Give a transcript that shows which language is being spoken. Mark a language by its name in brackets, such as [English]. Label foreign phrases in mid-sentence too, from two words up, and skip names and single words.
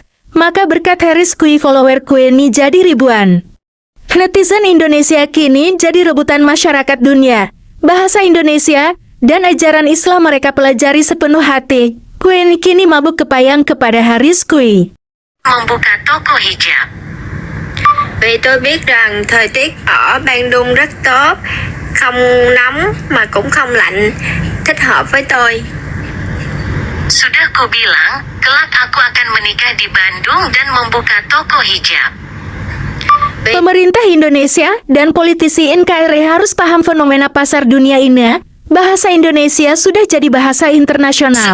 [Indonesian] Maka berkat Harris Kui, follower Queenie jadi ribuan. Netizen Indonesia kini jadi rebutan masyarakat dunia. Bahasa Indonesia dan ajaran Islam mereka pelajari sepenuh hati. Queenie kini mabuk kepayang kepada Harris Kui. Membuka toko hijab. [Vietnamese] Vì tôi biết rằng thời tiết ở Bandung rất tốt, không nóng mà cũng không lạnh, thích hợp với tôi. [Indonesian] Sudah ku bilang, kelak aku akan menikah di Bandung dan membuka toko hijab. Pemerintah Indonesia dan politisi NKRI harus paham fenomena pasar dunia ini. Bahasa Indonesia sudah jadi bahasa internasional.